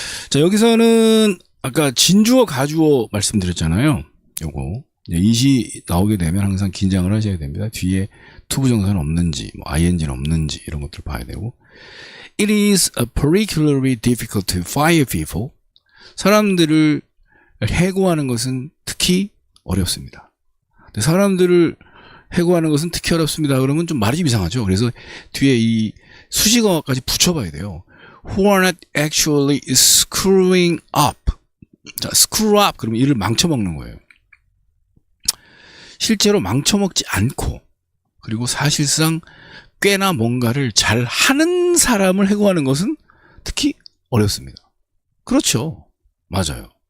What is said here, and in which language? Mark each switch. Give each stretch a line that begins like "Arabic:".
Korean: 자, 여기서는 아까 진주어 가주어 말씀드렸잖아요. 요거 이시 나오게 되면 항상 긴장을 하셔야 됩니다. 뒤에 투부정사는 없는지, 뭐 ing는 없는지 이런 것들 봐야 되고.
English: It is particularly difficult to fire people.
Korean: 사람들을 해고하는 것은 특히 어렵습니다. 근데 사람들을 해고하는 것은 특히 어렵습니다. 그러면 좀 말이 좀 이상하죠. 그래서 뒤에 이 수식어까지 붙여봐야 돼요.
English: Who are not actually screwing up.
Korean: 자, screw up 그러면 이를 망쳐먹는 거예요. 실제로 망쳐먹지 않고, 그리고 사실상 꽤나 뭔가를 잘 하는 사람을 해고하는 것은 특히 어렵습니다. 그렇죠. 맞아요.